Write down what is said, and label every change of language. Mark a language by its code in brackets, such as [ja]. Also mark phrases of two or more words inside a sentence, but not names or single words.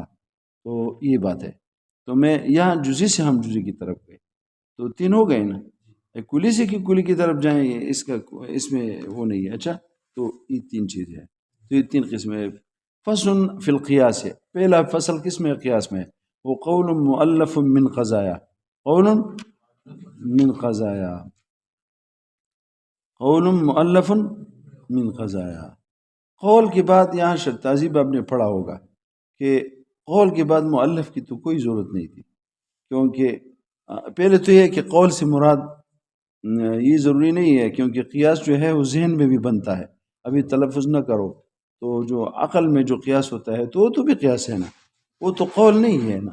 [ur] تو یہ بات ہے. تو میں یہاں جزی سے ہم جزی کی طرف گئے، تو تین ہو گئے نا. کلی سے کلی کی طرف جائیں، اس میں وہ نہیں ہے. اچھا، تو یہ تین چیزیں ہیں. تو یہ تین قسمیں. [ar] فصل فی القیاس [ur] ہے. پہلا فصل کس میں؟ قیاس میں. [ar] وہ قول مؤلف من قضایا، قول من قضایا، قول مؤلف من قضایا. [ur] قول کے بعد یہاں شرطازی آپ نے پڑھا ہوگا کہ قول کے بعد مؤلف کی تو کوئی ضرورت نہیں تھی، کیونکہ پہلے تو یہ کہ قول سے مراد یہ ضروری نہیں ہے، کیونکہ قیاس جو ہے وہ ذہن میں بھی بنتا ہے. ابھی تلفظ نہ کرو تو جو عقل میں جو قیاس ہوتا ہے تو وہ تو بھی قیاس ہے نا، وہ تو قول نہیں ہے نا.